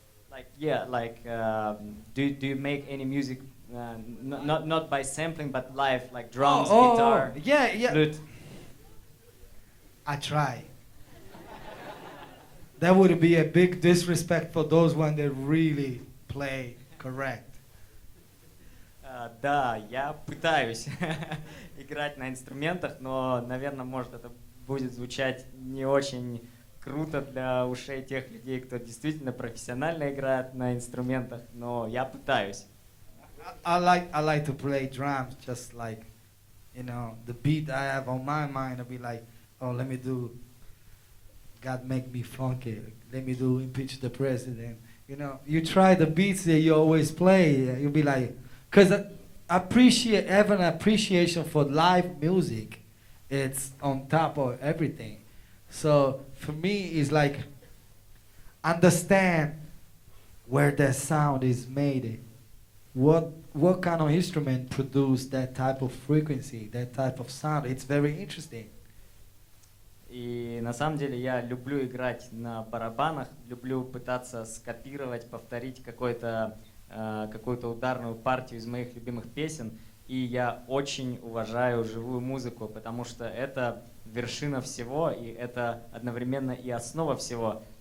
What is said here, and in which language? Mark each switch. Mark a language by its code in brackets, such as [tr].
[en] Like yeah, like do you make any music not by sampling but live, like drums, guitar, yeah. flute? I try. That would be a big disrespect for those one that really play correct. [ru] Да, я пытаюсь играть на инструментах, но, наверное, может это будет звучать не очень круто для ушей тех людей, кто действительно профессионально играет на инструментах, но я пытаюсь. [en] I like to play drums, just like, you know, the beat I have on my mind. I'll be like, oh, let me do God Make Me Funky. Let me do Impeach the President. You know, you try the beats that you always play. You'll be like, because having an appreciation for live music, it's on top of everything. So for me, it's like understand where that sound is made. What kind of instrument produced that type of frequency, that type of sound? It's very interesting. [ru] И на самом деле я люблю играть на барабанах, люблю пытаться скопировать, повторить какую-то ударную партию из моих любимых песен. И я очень уважаю живую музыку, потому что это вершина всего, и это одновременно и основа всего.